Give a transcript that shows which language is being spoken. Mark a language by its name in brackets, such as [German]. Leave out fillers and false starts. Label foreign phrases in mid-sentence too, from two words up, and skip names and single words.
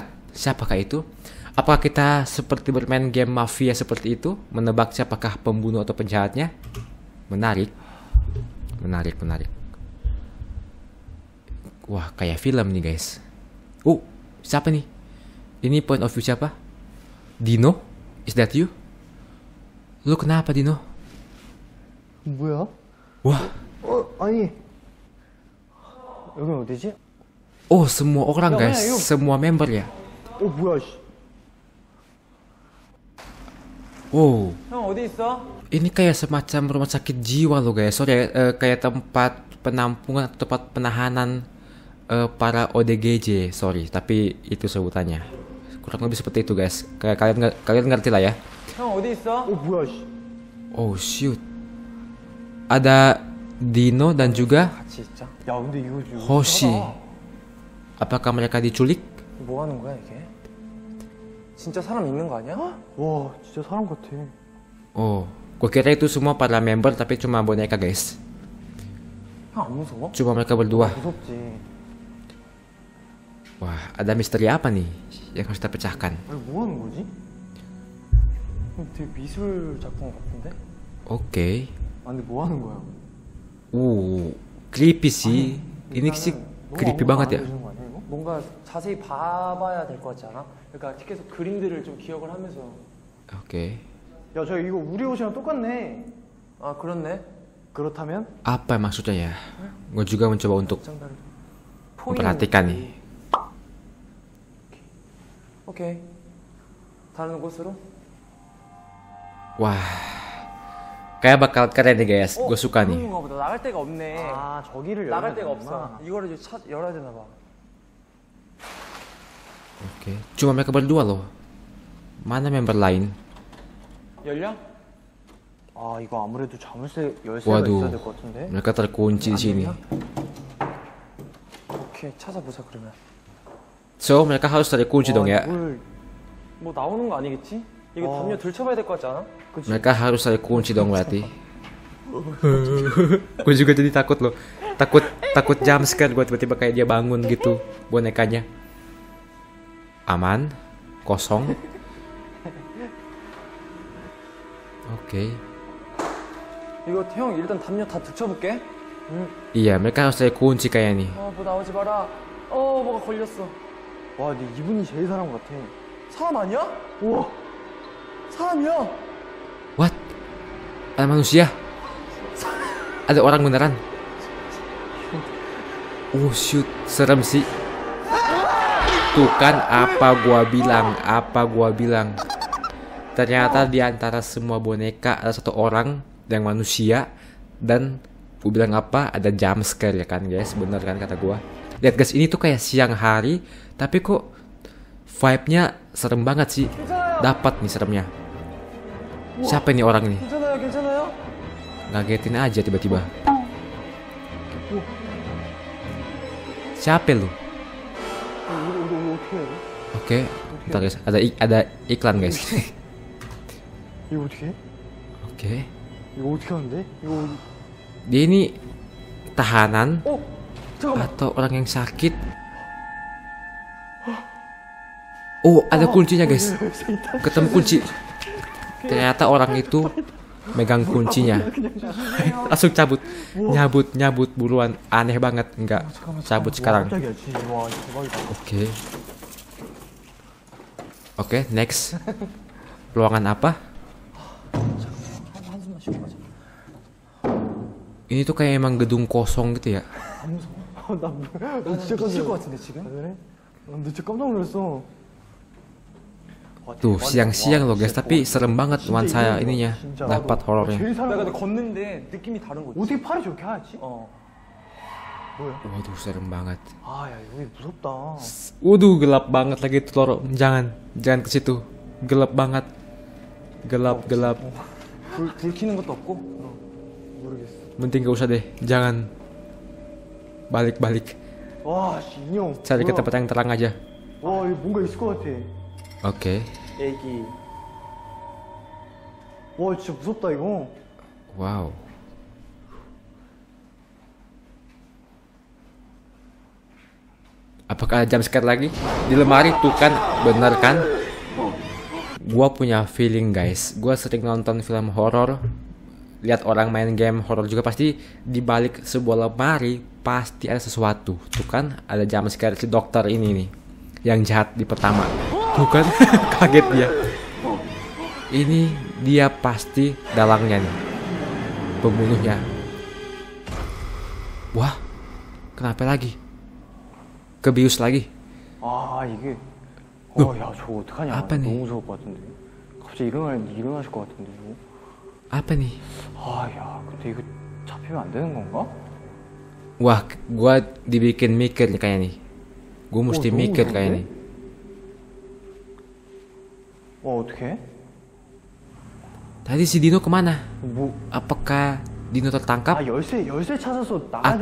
[Indonesian] Siapakah itu? Apakah kita seperti bermain game mafia seperti itu? Menebak siapakah pembunuh atau penjahatnya? Menarik. Wah, kayak film nih guys. Siapa nih? Ini [English] point of view [Indonesian] siapa? [English] Dino? Is that you? [Indonesian] Lu kenapa Dino? [Korean] 뭐야? Wah. 아니 여긴 어디지? [Indonesian] Oh, semua orang guys. ayo. Semua member ya. [Korean] 뭐야 씨. Wow. 형 어디 있어? [Indonesian] Ini kayak semacam rumah sakit jiwa loh guys. Sorry, kayak tempat penampungan atau tempat penahanan para ODGJ. Sorry, tapi itu sebutannya. Kurang lebih seperti itu guys. Kayak kalian ngerti lah ya. [Korean] 형 어디 있어? 뭐야 씨. [English] Oh shoot. [Indonesian] Ada Dino dan juga [Korean] 진짜? 야 근데 이거 [Indonesian] Hoshi. Apakah mereka diculik? [Korean] 뭐 하는 거야 이게? 진짜 사람 있는 거 아니야? 와 진짜 사람 같아. [Indonesian] Oh, gue kira itu semua para member tapi cuma boneka guys. [Korean] 형 안 무서워? [Indonesian] Cuma mereka berdua. [Korean] 무섭지. [Indonesian] Wah, ada misteri apa nih yang harus kita pecahkan? [Korean] 아니 뭐 하는 거지? 되게 미술 작품 같은데? [Indonesian] Oke. [Korean] 아 근데 뭐 하는 거야? [Indonesian] Creepy sih. Ini sih creepy banget ya. [Korean] 거 아니야, 이거? 뭔가 자세히 봐봐야 될 것 같지 않아? 그러니까 계속 그림들을 좀 기억을 하면서. [Indonesian] Oke. [Korean] 야, 저 이거 우리 옷이랑 똑같네. 아, 그렇네. 그렇다면? [Indonesian] Apa maksudnya ya? Gue juga mencoba untuk memperhatikan nih. [Korean] 오케이. 다른 곳으로? [Indonesian] Wah, kayak bakal keren nih guys. Gue suka nih. [Korean] 그런가 보다. 나갈 데가 없네. 아, 저기를 나갈 데가 없어. 이거를 이제 열어야 되나 봐. [Indonesian] Oke. Cuma mereka berdua loh. Mana member lain? [Korean] 열려? 아, 이거 아무래도 자물쇠 열쇠가 있어야 될 것 같은데. [Indonesian] Mereka terkunci di sini. [Korean] 오케이, 찾아보자 그러면. [Indonesian] So mereka harus cari kunci dong ya. [Korean] 뭐 나오는 거 아니겠지? 이거 담요 들춰봐야 될 것 같지 않아? 그치? [Indonesian] Mereka harus cari kunci dong berarti. Gue juga jadi takut loh. Takut jumpscare gue tiba-tiba kayak dia bangun gitu bonekanya. Aman, kosong. Oke. [Korean] 이거 형 일단 담요 다 들춰볼게. [Indonesian] Iya, mereka harus cari kunci kayak nih. [Korean] 뭐 나오지 마라. 뭐가 걸렸어. 와, 네 이분이 제일 사람 같아. 사람 아니야? 우와, 사람이야. [English] What? [Indonesian] Ada manusia? Ada orang beneran? [English] Oh shoot, [Indonesian] serem sih. Tuh kan apa gua bilang. Ternyata di antara semua boneka ada satu orang yang manusia dan gua bilang apa? Ada [English] jump scare [Indonesian] ya kan guys, bener kan kata gua. Lihat guys, ini tuh kayak siang hari tapi kok vibe-nya serem banget sih. Dapat nih seremnya. Siapa nih orang ini? [Korean] 괜찮아요? [Indonesian] Ngagetin aja tiba-tiba. Siapa lu? [Korean] 이거 어떻게 해야 돼? [Indonesian] Oke, bentar guys, ada iklan guys. [Korean] 이거 어떻게 해? [Indonesian] Oke. [Korean] 이거 어떻게 하는데? 이거 [Indonesian] Dia ini tahanan [Korean] 잠깐만. [Indonesian] atau orang yang sakit? Oh, ada kuncinya guys. Ketemu kunci. Ternyata orang itu megang kuncinya. Langsung cabut. Nyabut buruan. Aneh banget. Enggak, cabut sekarang. Oke, next. Ruangan apa? Ini tuh kayak emang gedung kosong gitu ya. [Korean] 나 진짜 미칠 것 같은데 지금? 그래? 나 진짜 깜짝 놀랐어. [Indonesian] Tuh siang-siang loh guys, tapi serem banget nuansa ininya. Dapat horornya. [Korean] 내가 근데 걷는데 느낌이 다른 거지. 어떻게 팔이 저렇게 하얗지? [Indonesian] Waduh, serem banget. [Korean] 야 여기 무섭다. [Indonesian] Waduh, gelap banget lagi tuh lorong. Jangan ke situ. Gelap banget. Gelap. [Korean] 불 켜는 것도 없고? 모르겠어. [Indonesian] Mending gak usah deh. Jangan. Balik. [Korean] 와, 인형. [Indonesian] Cari ke tempat yang terang aja. [Korean] 와, 이거 뭔가 있을 것 같아. [Indonesian] Oke. [Korean] 애기. 와, 진짜 무섭다 이거. Wow. [Indonesian] Apakah ada jumpscare lagi? Di lemari tuh kan, bener kan? Gua punya feeling guys. Gua sering nonton film horor. Lihat orang main game horor juga pasti di balik sebuah lemari pasti ada sesuatu. Tuh kan ada jumpscare si dokter ini nih. Yang jahat di pertama. Tuh kan kaget dia. Ini dia pasti dalangnya nih. Pembunuhnya. Wah. Kenapa lagi? Kebius lagi. [Korean] 이게. 야, 저거 어떡하냐. [Indonesian] apa nih? [Korean] 너무 무서울 것 같은데. 갑자기 일어나실 것 같은데, 이거. [Indonesian] Apa nih? [Korean] 야, 근데 이거 잡히면 안 되는 건가? [Indonesian] Wah, gua dibikin mikir nih kayak nih. Gua mesti [Korean] 너무 [Indonesian] mikir [Korean] 무서운데? [Indonesian] kayak nih. [Korean] 어떡해? [Indonesian] Tadi si Dino kemana? [Korean] 뭐, [Indonesian] Apakah Dino tertangkap? [Korean] 열쇠 찾아서 나가야